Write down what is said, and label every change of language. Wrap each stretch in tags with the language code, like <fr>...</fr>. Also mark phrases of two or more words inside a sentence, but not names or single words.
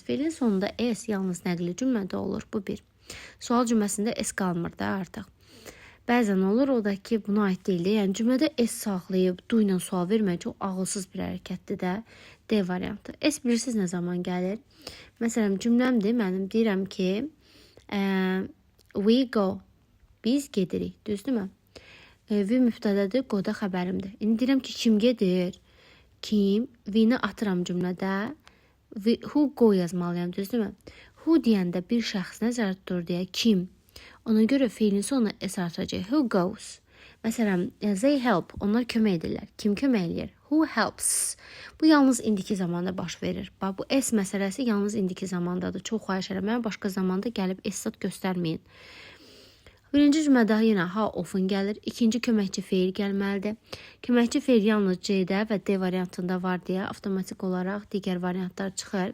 <az>Feilin sonunda S yalnız nəqli cümlədə olur. Bu bir. Sual cümləsində S qalmır da artıq. Bəzən olur, o da ki, buna aid deyil. Yəni cümlədə S saxlayıb do ilə sual vermək çox ağılsız bir hərəkətdir də. D variantı. S bilirsiniz nə zaman gəlir? Məsələn, cümləmdir, mənim deyirəm ki,</az> <en>we go.</en> <az>Biz gedirik, düzdürmü? V mübtədədir, go da xəbərimdir. İndi deyirəm ki, kim gedir? Kim? V-ni atıram cümlədə.</az> <en>Who go</en> <az>yazmalıyam, düzdürmü? Who deyəndə bir şəxs nəzərdə tutur deyə kim? Ona görə feilin sonuna S artıracaq.</az> <en>Who goes? Məsələn, they help.</en> <az>Onlar kömək edirlər. Kim kömək edir?</az> <en>Who helps?</en> <az>Bu yalnız indiki zamanda baş verir. Bax, bu S məsələsi yalnız indiki zamandadır. Çox xahiş edirəm. Başqa zamanda gəlib S göstərməyin. Birinci cümlədə yenə</az> <en>how often</en> <az>gəlir. İkinci köməkçi feil gəlməlidir. Köməkçi feil yalnız C-də və D variantında var deyə avtomatik olaraq digər variantlar çıxır.</az>